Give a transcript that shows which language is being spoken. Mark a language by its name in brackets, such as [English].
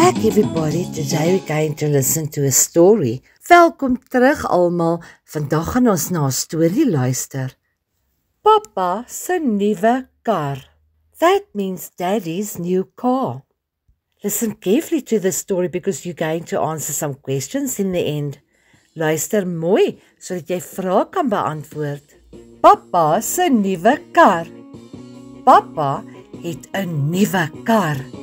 [English] everybody, today we're going to listen to a story. [Afrikaans] Welkom terug almal, vandag gaan ons na 'n storie luister. Papa se nuwe kar. [English] That means Daddy's new car. Listen carefully to the story because you're going to answer some questions in the end. [Afrikaans] Luister mooi, sodat jy vrae kan beantwoord. Papa se nuwe kar. Papa het 'n nuwe kar.